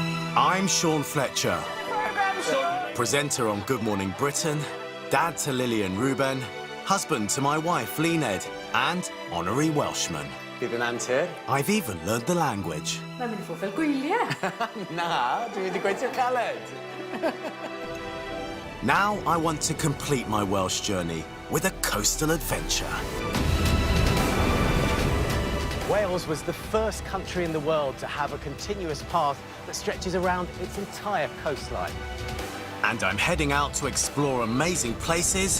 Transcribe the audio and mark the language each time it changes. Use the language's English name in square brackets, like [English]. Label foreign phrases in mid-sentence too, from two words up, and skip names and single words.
[English] I'm Sean Fletcher, presenter on Good Morning Britain, dad to Lily and Ruben, husband to my wife Lyned, and honorary Welshman. [Welsh] Bydd yn antur? [English] I've even learned the language. [Welsh] Mae'n mynd I ffwrdd fel gwyliau. Na, dwi wedi gweithio caled. [English] Now I want to complete my Welsh journey with a coastal adventure. Wales was the first country in the world to have a continuous path that stretches around its entire coastline. And I'm heading out to explore amazing places